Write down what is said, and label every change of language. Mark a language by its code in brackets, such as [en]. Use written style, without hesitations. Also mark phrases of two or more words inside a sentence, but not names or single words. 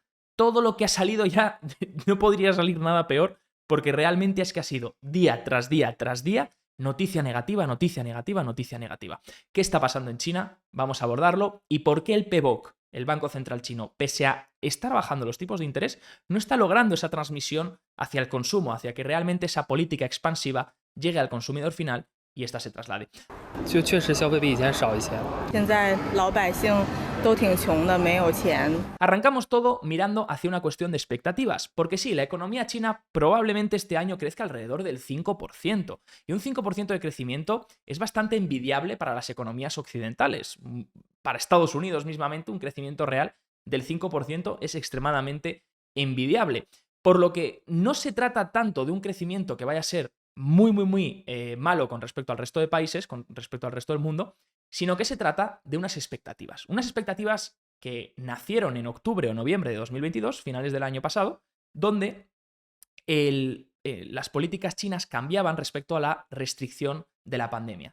[es] Todo lo que ha salido ya no podría salir nada peor, porque realmente es que ha sido día tras día tras día noticia negativa, noticia negativa, noticia negativa. ¿Qué está pasando en China? Vamos a abordarlo. ¿Y por qué el PBOC, el Banco Central Chino, pese a estar bajando los tipos de interés, no está logrando esa transmisión hacia el consumo, hacia que realmente esa política expansiva llegue al consumidor final y ésta se traslade? [zh] 就确实消费比以前少一些。现在老百姓都挺穷的，没有钱。 [es] Arrancamos todo mirando hacia una cuestión de expectativas, porque sí, la economía china probablemente este año crezca alrededor del 5%, y un 5% de crecimiento es bastante envidiable para las economías occidentales. Para Estados Unidos mismamente, un crecimiento real del 5% es extremadamente envidiable, por lo que no se trata tanto de un crecimiento que vaya a ser muy malo con respecto al resto de países, con respecto al resto del mundo, sino que se trata de unas expectativas que nacieron en octubre o noviembre de 2022, finales del año pasado, donde las políticas chinas cambiaban respecto a la restricción de la pandemia.